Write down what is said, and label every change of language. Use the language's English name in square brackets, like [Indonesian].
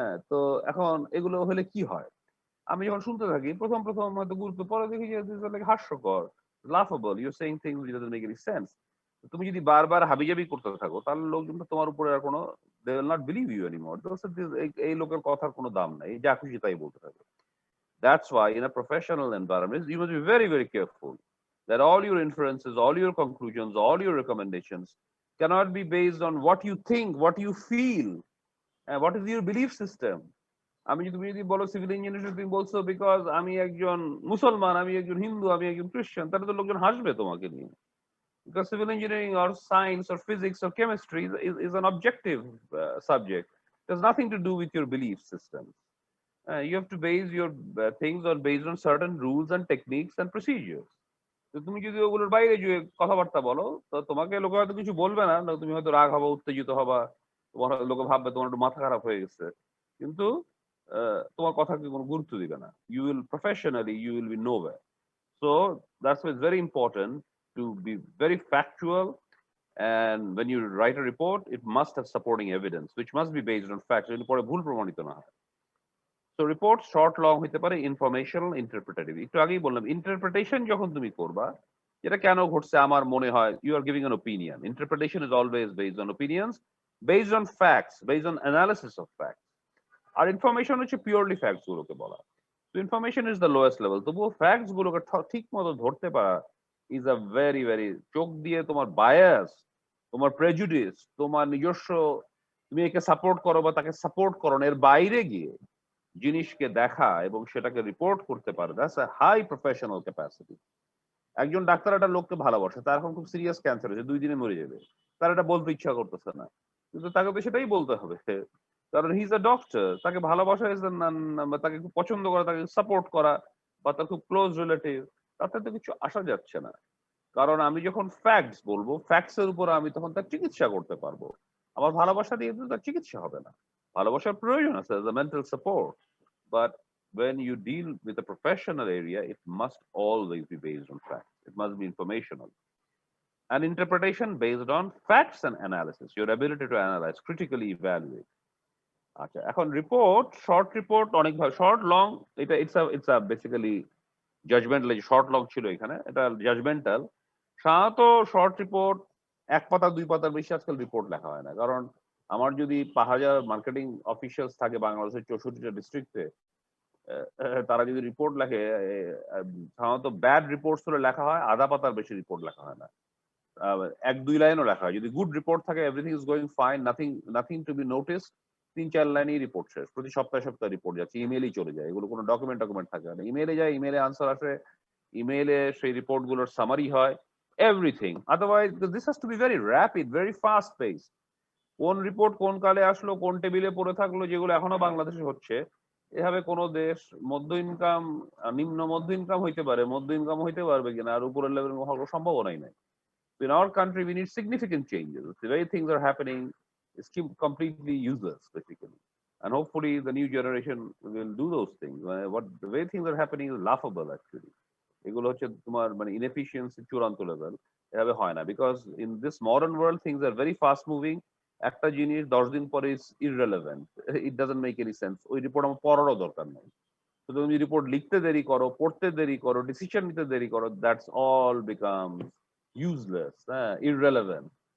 [Bangla] তো এখন এগুলো হলে কি হয়, আমি যখন শুনতে থাকি প্রথম প্রথম হয়তো গুরুত্ব, পরে দেখি যে হাস্যকর, লাফেবল, [English] You saying things which doesn't make any sense. [Bangla] তুমি যদি বারবার হাবিজাবি করতে থাকো, তাহলে লোকজন তো তোমার উপরে আর কোনো, [English] They will not believe you anymore. [Bangla] এই লোকের কথার কোনো দাম নাই, যা খুশি তাই বলতে থাকে। [English] That's why in a professional environment you must be very very careful that all your inferences, all your conclusions, all your recommendations cannot be based on what you think, what you feel, and what is your belief system. [Bangla] আমি যদি তুমি যদি বলো civil engineer তুমি বলছো because আমি একজন মুসলমান, আমি একজন হিন্দু, আমি একজন খ্রিস্টান, তাহলে তো লোকজন হাসবে তোমাকে নিয়ে। [English] Because civil engineering or science or physics or chemistry is an objective subject. It has nothing to do with your belief system. You have to base your things on based on certain rules and techniques and procedures. [Bangla] তো তুমি যদি ওগুলোর বাইরে যে কথাবার্তা বলো, তো তোমাকে লোকে হয়তো কিছু বলবে না, তুমি হয়তো রাগ হবা, উত্তেজিত হবা, তোমার লোকে ভাববে তোমার একটু মাথা খারাপ হয়ে গেছে, কিন্তু তোমার কথাকে কোনো গুরুত্ব দিবে না। [English] You will professionally you will be nowhere. So that's why it's very important to be very factual. And when you write a report, it must have supporting evidence, which must be based on facts. [Bangla] পরে ভুল প্রমাণিত না হয়। So report short long হতে পারে informational interpretative। একটু আগেই বললাম interpretation যখন তুমি করবা, যেটা কেন ঘটছে আমার মনে হয়, [English] you are giving an opinion. Interpretation is always based on opinions, based on facts, based on analysis of facts. [Bangla] আর information হচ্ছে পিওরলি ফ্যাক্টস গুলোকে বলা। তো [English] Information is the lowest level. [Bangla] তবুও ফ্যাক্টস গুলোকে ঠিক মতো ধরতে পারা ইজ আ ভেরি ভেরি, চোখ দিয়ে তোমার বায়াস, তোমার প্রেজুডিস, তোমার নিজস্ব, তুমি একে সাপোর্ট করো বা তাকে সাপোর্ট করো না, এর বাইরে গিয়ে জিনিসকে দেখা এবং সেটাকে রিপোর্ট করতে পারে, [English] That's a high professional capacity. [Bangla] একজন ডাক্তার একটা লোককে ভালোবাসে, তার এখন খুব সিরিয়াস ক্যান্সার হয়েছে, 2 দিনে মরে যাবে, তার এটা বলতে ইচ্ছা করতেছে না, কিন্তু তাকে তো সেটাই বলতে হবে, কারণ [English] He is a doctor. [Bangla] তাকে ভালোবাসা ইজ তাকে খুব পছন্দ করা, তাকে সাপোর্ট করা, বা তার খুব ক্লোজ রিলেটিভ, তাতে তো কিছু আসা যাচ্ছে না। কারণ আমি যখন ফ্যাক্টস বলবো, ফ্যাক্টস এর উপর আমি তখন তার চিকিৎসা করতে পারবো। আমার ভালোবাসা দিয়ে তো তার চিকিৎসা হবে না। ভালোবাসার প্রয়োজন আছে, [English] Mental support, but when you deal with a professional area, it must always be based on facts. It must be informational. And interpretation based on facts and analysis, your ability to analyze, critically evaluate. [Bangla] আচ্ছা, এখন report, short report অনেক ভাবে, short long, এটা [English] It's a basically judgmental. [Bangla] Short long ছিল এখানে, এটা judgmental. সাধারণত short report 1 পাতা 2 পাতার বেশি আজকাল রিপোর্ট লেখা হয় না। কারণ আমার যদি 5000 মার্কেটিং অফিসিয়ালস থাকে বাংলাদেশের 64টা ডিস্ট্রিক্টে, তারা যদি রিপোর্ট লেখে, সাধারণত ব্যাড রিপোর্টস গুলো লেখা হয়, আধা পাতার বেশি রিপোর্ট লেখা হয় না। 1-2 লাইনও লেখা হয়। যদি গুড রিপোর্ট থাকে, [English] everything is going fine, nothing to be notice, [Bangla] 3-4 লাইনেই রিপোর্ট শেষ। প্রতি সপ্তাহে সপ্তাহে রিপোর্ট যাচ্ছে, ইমেইলেই চলে যায়, এগুলো কোনো ডকুমেন্ট থাকে না। ইমেইলে যায়, ইমেইলে আনসার আসে, ইমেইলে সেই রিপোর্ট গুলোর সামারি হয়, everything. [English] Otherwise this has to be very rapid, very fast pace. [Bangla] কোন রিপোর্ট কোন কালে আসলো, কোন টেবিলে পড়ে থাকলো, যেগুলো এখনো বাংলাদেশে হচ্ছে, এভাবে কোনো দেশ মধ্য ইনকাম, নিম্ন মধ্য ইনকাম হইতে পারে, মধ্য ইনকাম হইতে পারবে কিনা, আর উপরের লেভেল হওয়ার সম্ভাবনাই নাই। [English] In our country, we need significant changes. The way things are happening is completely useless, basically. And hopefully, the new generation will do those things. What the way things are happening is laughable, actually. [Bangla] এগুলো হচ্ছে তোমার মানে inefficiency চূড়ান্ত level. এভাবে হয় না, [English] Because in this modern world things are very fast moving. [Bangla] একটা জিনিস 10 দিন পরে [English] Is irrelevant, it doesn't make any sense. [Bangla] ওই রিপোর্ট আমার পড়ারও দরকার নেই। তো তুমি রিপোর্ট লিখতে দেরি করো, পড়তে দেরি করো, ডিসিশন নিতে দেরি করো, [English] that's all become useless, [Bangla] হ্যাঁ, ইররেলেভেন্ট।